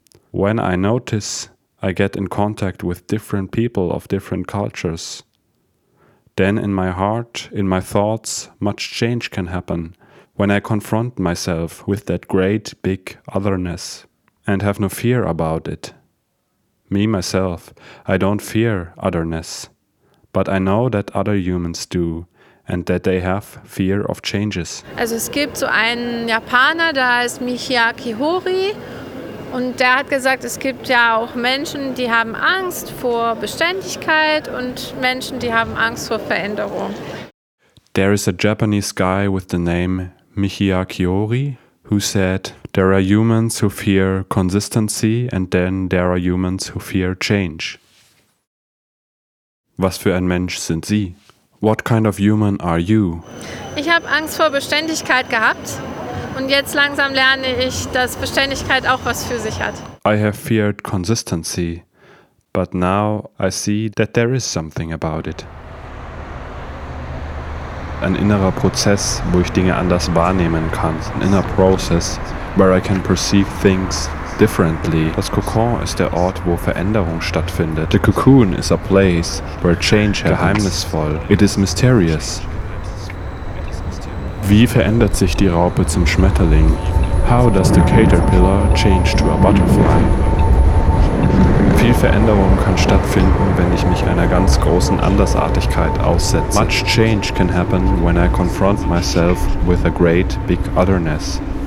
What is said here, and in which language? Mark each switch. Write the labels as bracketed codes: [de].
[en] When I notice I get in contact with different people of different cultures, then in my heart, in my thoughts, much change can happen when I confront myself with that great big otherness and have no fear about it. Me, myself, I don't fear otherness, but I know that other humans do and that they have fear of changes. [de] Also es gibt so einen Japaner, da ist Miyake Hori, und der hat gesagt, es gibt ja auch Menschen, die haben Angst vor Beständigkeit und Menschen, die haben Angst vor Veränderung. [en] There is a Japanese guy with the name Miyake Hori who said, there are humans who fear consistency and then there are humans who fear change. [de] Was für ein Mensch sind Sie? [en] What kind of human are you? [de] Ich habe Angst vor Beständigkeit gehabt und jetzt langsam lerne ich, dass Beständigkeit auch was für sich hat. [en] I have feared consistency, but now I see that there is something about it. [de] Ein innerer Prozess, wo ich Dinge anders wahrnehmen kann. [en] An inner process, where I can perceive things differently. [de] Das Kokon ist der Ort, wo Veränderung stattfindet. [en] The cocoon is a place where change happens. [de] Geheimnisvoll. [en] It is mysterious. [de] Wie verändert sich die Raupe zum Schmetterling? [en] How does the caterpillar change to a butterfly? [de] Viel Veränderung kann stattfinden, wenn ich mich einer ganz großen Andersartigkeit aussetze. [en] Much change can happen when I confront myself with a great big otherness.